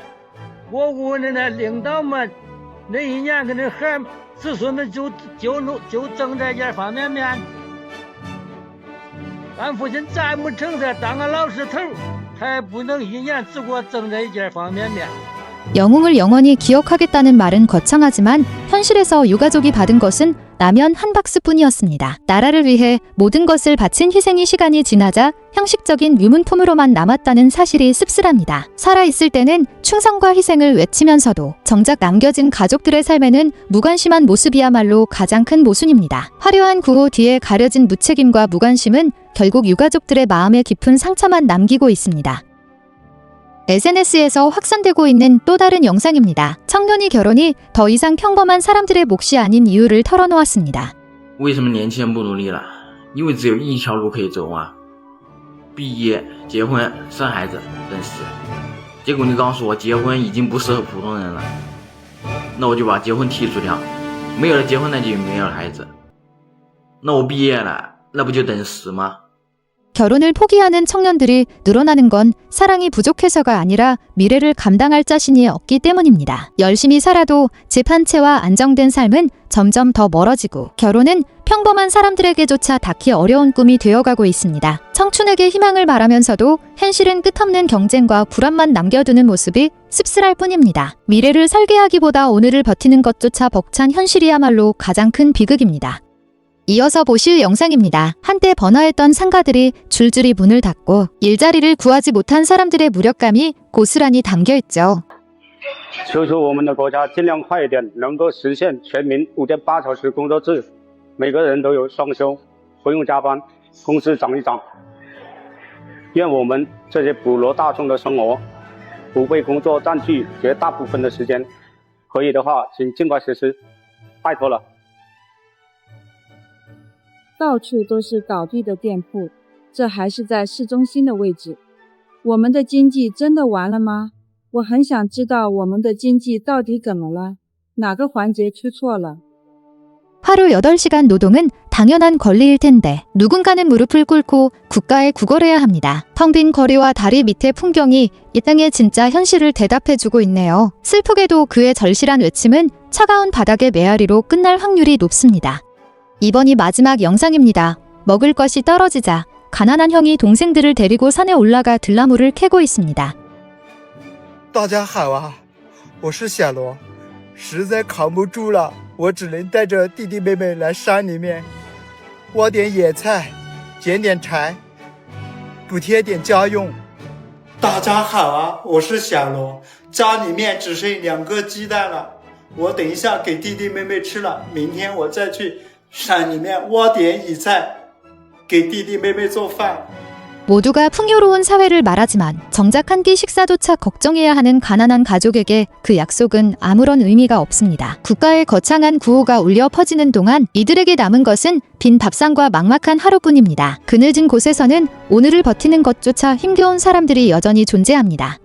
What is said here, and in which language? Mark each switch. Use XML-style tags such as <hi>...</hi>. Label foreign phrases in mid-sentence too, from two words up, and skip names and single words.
<zh>我问那领导们，那1年跟那孩子孙们就挣这点方便面。俺父亲再没成才当个老师头，还不能1年只给我挣这一件方便面。</zh> <ko>영웅을 영원히 기억하겠다는 말은 거창하지만 현실에서 유가족이 받은 것은 라면 한 박스뿐이었습니다. 나라를 위해 모든 것을 바친 희생이 시간이 지나자 형식적인 유문품으로만 남았다는 사실이 씁쓸합니다. 살아있을 때는 충성과 희생을 외치면서도 정작 남겨진 가족들의 삶에는 무관심한 모습이야말로 가장 큰 모순입니다. 화려한 구호 뒤에 가려진 무책임과 무관심은 결국 유가족들의 마음에 깊은 상처만 남기고 있습니다. SNS에서 확산되고 있는 또 다른 영상입니다. 청년이 결혼이 더 이상 평범한 사람들의 몫이 아닌 이유를 털어놓았습니다.</ko> <zh>为什么年轻人不努力了？因为只有一条路可以走啊，毕业、结婚、生孩子、等死。结果你告诉我结婚已经不适合普通人了，那我就把结婚剔除掉，没有了结婚那就没有了孩子。那我毕业了，那不就等死吗？</zh> <ko>결혼을 포기하는 청년들이 늘어나는 건 사랑이 부족해서가 아니라 미래를 감당할 자신이 없기 때문입니다. 열심히 살아도 집 한 채와 안정된 삶은 점점 더 멀어지고 결혼은 평범한 사람들에게조차 닿기 어려운 꿈이 되어가고 있습니다. 청춘에게 희망을 말하면서도 현실은 끝없는 경쟁과 불안만 남겨두는 모습이 씁쓸할 뿐입니다. 미래를 설계하기보다 오늘을 버티는 것조차 벅찬 현실이야말로 가장 큰 비극입니다. 이어서 보실 영상입니다. 한때 번화했던 상가들이 줄줄이 문을 닫고 일자리를 구하지 못한 사람들의 무력감이 고스란히 담겨있죠.</ko> <zh>求求我们的国家尽量快一点，能够实现全民5.8小时工作制，每个人都有双休，不用加班，工资涨一涨。愿我们这些普罗大众的生活不被工作占据绝大部分的时间。可以的话，请尽快实施，拜托了。到处都是倒闭的店铺，这还是在市中心的位置。我们的经济真的完了吗？我很想知道我们的经济到底怎么了？哪个环节出错了？</zh> <ko>하루 8시간 노동은 당연한 권리일 텐데 누군가는 무릎을 꿇고 국가에 구걸해야 합니다. 텅 빈 거리와 다리 밑의 풍경이 이 땅의 진짜 현실을 대답해주고 있네요. 슬프게도 그의 절실한 외침은 차가운 바닥의 메아리로 끝날 확률이 높습니다. 이번이 마지막 영상입니다. 먹을 것이 떨어지자 가난한 형이 동생들을 데리고 산에 올라가 들나무를 캐고 있습니다.</ko> <zh>大家好啊，我是小罗，实在扛不住了，我只能带着弟弟妹妹来山里面挖点野菜，捡点柴，补贴点家用。大家好啊，我是小罗，家里面只剩2个鸡蛋了，我等一下给弟弟妹妹吃了，明天我再去山里面挖点野菜，给弟弟妹妹做饭。</zh> <ko>모두가 풍요로운 사회를 말하지만 정작 한 끼 식사조차 걱정해야 하는 가난한 가족에게 그 약속은 아무런 의미가 없습니다. 국가의 거창한 구호가 울려 퍼지는 동안 이들에게 남은 것은 빈 밥상과 막막한 하루뿐입니다. 그늘진 곳에서는 오늘을 버티는 것조차 힘겨운 사람들이 여전히 존재합니다.</ko>